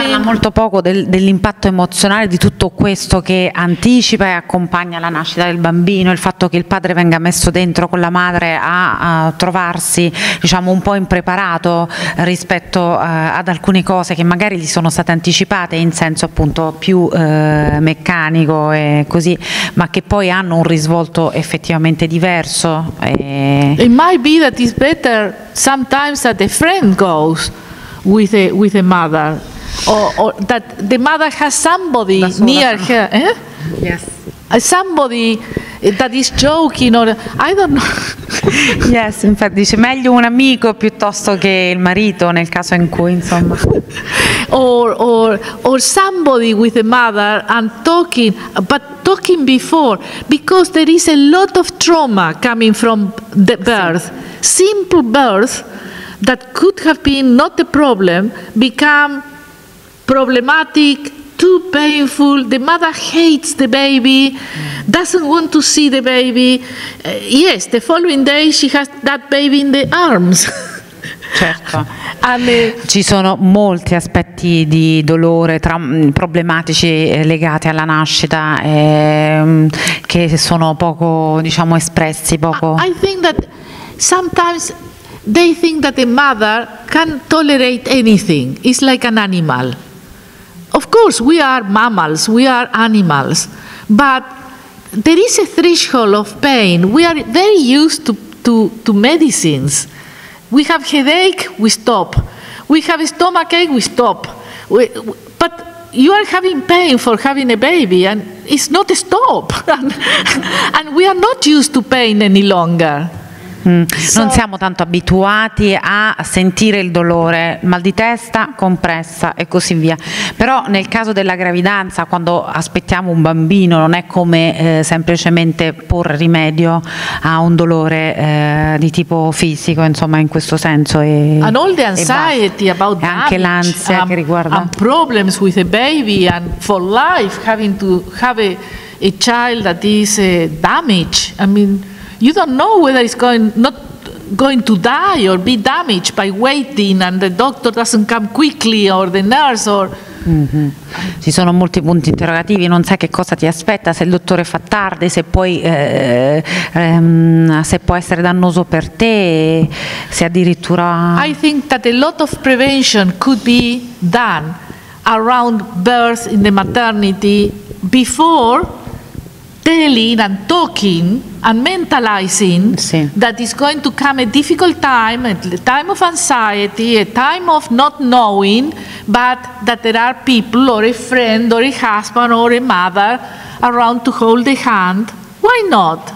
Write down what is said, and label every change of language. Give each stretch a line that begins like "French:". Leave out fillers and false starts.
Italian: Si parla molto poco dell'impatto emozionale di tutto questo che anticipa e accompagna la nascita del bambino, il fatto che il padre venga messo dentro con la madre a trovarsi, diciamo, un po' impreparato rispetto ad alcune cose che magari gli sono state anticipate in senso appunto più meccanico e così, ma che poi hanno un risvolto effettivamente diverso.
English: It might be that it's better sometimes that the friend goes with a mother, or that the mother has somebody near her. Yes. Somebody that is joking, or I don't know.
Italian: Yes, infatti dice meglio un amico piuttosto che il marito nel caso in cui, insomma.
English: or somebody with a mother and talking, but talking before, because there is a lot of trauma coming from the birth. Simple birth that could have been not a problem become problematic, too painful. The mother hates the baby, doesn't want to see the baby. Yes, the following day she has that baby in the arms.
Italian: Certo. Ci sono molti aspetti di dolore problematici legati alla nascita che sono poco, diciamo, espressi, poco.
English: I think that sometimes they think that the mother can tolerate anything. It's like an animal. Of course, we are mammals, we are animals, but there is a threshold of pain. We are very used to medicines. We have headache, we stop. We have stomachache, we stop. But you are having pain for having a baby, and it's not a stop. And we are not used to pain any longer.
Italian: Non siamo tanto abituati a sentire il dolore, mal di testa, compressa e così via. Però nel caso della gravidanza, quando aspettiamo un bambino, non è come semplicemente porre rimedio a un dolore di tipo fisico, insomma, in questo senso.
English: And all the anxiety about damage,
Italian: anche l'ansia che riguarda
English: and problems with a baby, and for life having to have a child that is damaged. I mean, you don't know whether it's not going to die or be damaged by waiting, and the doctor doesn't come quickly, or the nurse, or...
Italian: Ci sono molti punti interrogativi, non sai che cosa ti aspetta, se il dottore fa tardi, se poi se può essere dannoso per te, se addirittura...
English: I think that a lot of prevention could be done around birth in the maternity before telling and talking and mentalizing that is going to come a difficult time, a time of anxiety, a time of not knowing, but that there are people or a friend or a husband or a mother around to hold the hand. Why not?